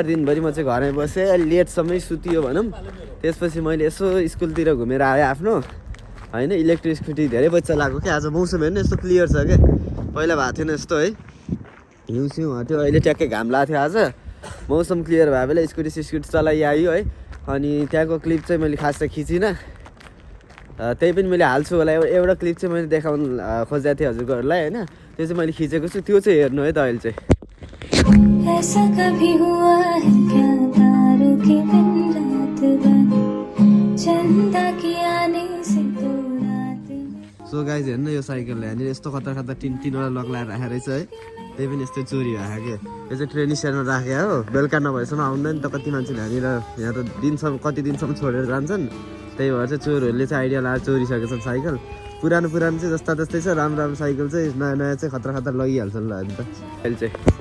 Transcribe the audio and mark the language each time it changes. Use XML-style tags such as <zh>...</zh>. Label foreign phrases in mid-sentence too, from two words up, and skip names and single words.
<ne>दिनभरि म चाहिँ घरमै बसेँ लेटसम्मै सुतियो भनौँ त्यसपछि मैले यसो स्कुलतिर घुमेर आएँ आफ्नो होइन</ne> <en>electric scooty</en> <ne>धेरै बच्चा लाग्यो क्या आज मौसम हेर्नु यस्तो क्लियर छ क्या पहिला भएको थिएन यस्तो है हिउँ सिउँ हट्यो अहिले ट्याक्कै घाम लाग्थ्यो आज मौसम क्लियर भए बेला स्कुटी चलाइ आयो है अनि त्यहाँको क्लिप चाहिँ मैले खास चाहिँ खिचिनँ त्यही पनि मैले हाल्छु होला एउटा क्लिप चाहिँ मैले देखाउनु खोजेको थिएँ हजुरहरूलाई होइन त्यो चाहिँ मैले खिचेको छु त्यो चाहिँ हेर्नु है त अहिले चाहिँ</ne> <hi>ऐसा कभी हुआ है क्या तारों की दिन रात बनी चंदा की आने से तो रात</hi> <en>so guys</en> <ne>हेर्नु यो साइकल यहाँनिर यस्तो खतरा तिनवटा लक लगाएर राखेको रहेछ है त्यही पनि यस्तो चोरी भएको क्या यो चाहिँ ट्रेन स्ट्यान्डमा राख्यो हो बेलुका नभएसम्म आउँदैन त कति मान्छेले यहाँनिर यहाँ त दिनसम्म कति दिनसम्म छोडेर जान्छन् त्यही भएर चाहिँ चोरहरूले चाहिँ आइडिया लगाएर चोरिसकेको छन् साइकल पुरानो चाहिँ जस्ता जस्तै छ राम्रो साइकल चाहिँ नयाँ चाहिँ खतरा लगिहाल्छन् ल अन्त अहिले चाहिँ</ne>